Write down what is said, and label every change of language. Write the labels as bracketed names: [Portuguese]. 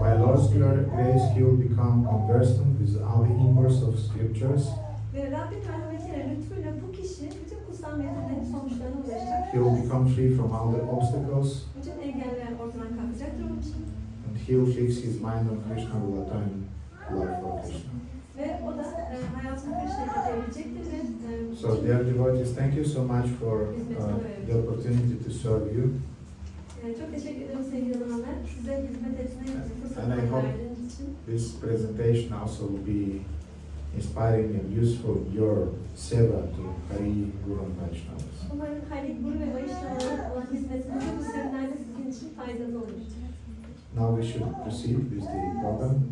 [English] By Lord's grace, he will become conversant with all the imports of scriptures. [Turkish] Ve Rabbin merhametiyle, lütfuyla bu kişi bütün kutsal metinlerin sonuçlarına ulaşacak. [English] He will become free from all the obstacles. [Turkish] Bütün engeller ortadan kalkacaktır onun için. [English] And he will fix his mind on Krishna, will attain love for Krishna. [Turkish] Ve o da hayatını Krishna'ya atabilecektir ve [English] So dear devotees, thank you so much for the opportunity to serve you. [Turkish] çok teşekkür ederim sevgili hanımlar. Size hizmet etmeye [English] And I [Turkish] fırsat [English] hope [Turkish] verdiğiniz için. [English] this presentation also will be inspiring and useful your seva to Hari Guru and Vaishnavas. [Turkish] Umarım Hari Guru ve Vaishnava'ya olan hizmetiniz bu seminerde sizin için faydalı olur. [English] Now we should proceed with the program.